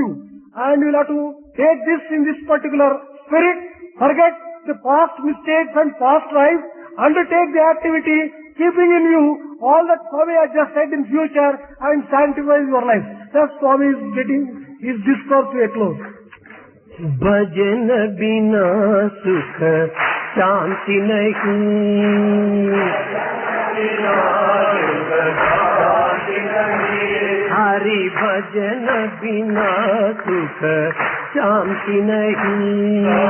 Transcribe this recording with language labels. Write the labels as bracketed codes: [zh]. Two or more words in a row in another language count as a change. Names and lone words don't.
[en] And you will have to take this in this particular spirit, forget the past mistakes and past lives, undertake the activity, keeping in view all that Swami has just said in future and sanctify your life. Thus Swami is getting his discourse to a close. [hi] भजन बिना सुख शांति नहीं, हरि भजन बिना सुख शांति नहीं,